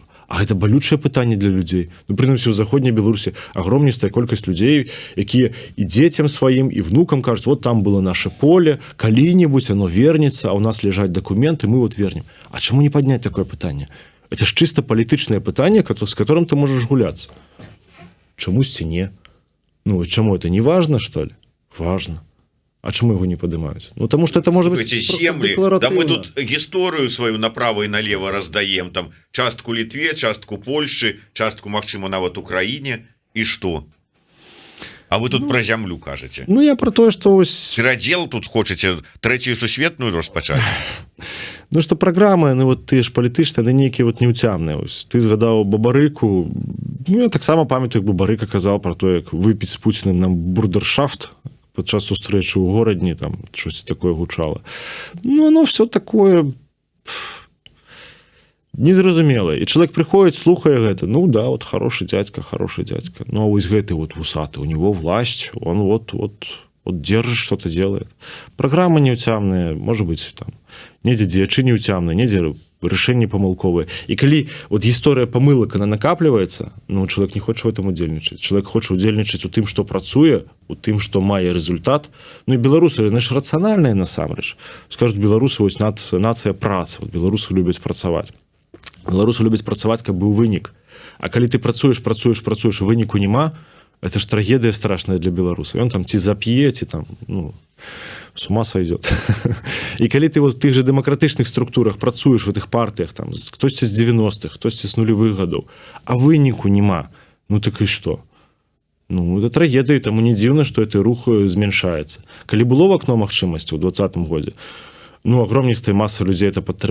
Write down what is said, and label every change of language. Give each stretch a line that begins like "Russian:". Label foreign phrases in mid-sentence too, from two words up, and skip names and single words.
Belarusian: А гэта балючае пытанне для людзей. Ну, прынамсі, у заходняй Беларусі агромністая колькасць людзей, якія і дзецям сваім, і внукам кажуць,
Russian: вот там было наше поле,
Belarusian: калі-небудзь оно вернецца, а у нас ляжаць дакументы, мы вот вернем. А чаму не падняць такое пытанне? Это ж чыста палітычнае пытанне, з которым ты можаш гуляцца. Чамусьці не?
Russian: Ну, чаму это не важно, что ли? Важно. А чему его не поднимают? Ну, потому что это может быть земли, да мы тут историю свою направо и налево раздаем, там частку Литве, частку Польши, частку,
Belarusian: магчыма, нават
Russian: Украине, и что? А вы тут про землю кажете? Ну, я про то, что...
Belarusian: Перадел тут хочете третью сусветную распачать? Ну,
Russian: что программы,
Belarusian: ну, вот ты ж палітычныя, яны нейкія вот неуцямныя. Ты згадаў Бабарыку. Ну, я таксама памятаю, як Бабарыка казаў про то, як выпіць з Пуціным нам бурдершафт падчас сустрэчы ў горадні, там, щось такое гучала.
Russian: Ну, оно все такое незразумелае.
Belarusian: І чалавек прыходзіць, слухае гэта. Ну, да,
Russian: вот хороший дядька. Ну, а
Belarusian: вось гэты
Russian: вот вусаты, у него власть, он вот держит, что-то делает. Программы неуцямныя, может быть,
Belarusian: там, недзе дзеячы неуцямныя, недзе рашэнні памылковыя. І калі вот гісторыя памылак, она накапліваецца, ну, чалавек не хоча ў этом удзельнічаць. Чалавек хоча удзельнічаць у тым, што працуе, у тым, што мае рэзультат. Ну, і беларусы, яны ж рацыянальныя насамрэч. Скажуць, беларусы, вось нацыя працы, вот беларусы любяць працаваць. Беларусы любяць працаваць, каб быў вынік. А калі ты працуеш, выніку няма, это ж трагедыя страшная для беларуса. Ён там ці зап'е, ці там, ну,
Russian: с ума сойдет.
Belarusian: І калі ты вот в тых же дэмакратычных структурах працуеш в гэтых партыях, там, хтосьці з 90-х, хтосьці з нулевых гадоў, а выніку няма, ну так і што? Ну, это трагедыя, таму не дзіўна, што гэты рух змяншаецца. Калі было в акно магчымасці ў 20-м годзе, ну, агромністая маса людзей это падтрымалі.